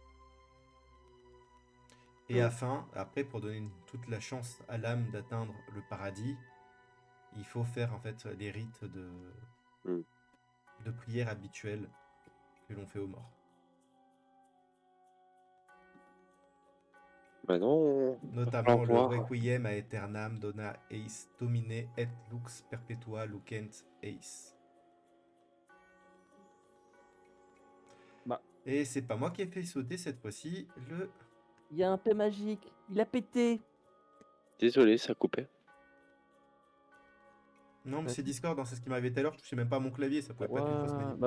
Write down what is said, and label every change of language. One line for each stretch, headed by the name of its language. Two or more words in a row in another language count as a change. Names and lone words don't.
French: Et après, pour donner toute la chance à l'âme d'atteindre le paradis, il faut faire en fait les rites de prière habituels que l'on fait aux morts. Maintenant, Notamment le voir.
Latin: Requiem a aeternam dona eis domine et lux perpetua lucent eis.
French: Bah. Et c'est pas moi qui ai fait sauter cette fois-ci le... Il y a un paix magique. Il a pété. Désolé, ça coupait. Non, mais c'est Discord, hein, c'est ce qui m'arrivait tout à l'heure, je touchais même pas à mon clavier, ça pouvait pas être une fausse manip.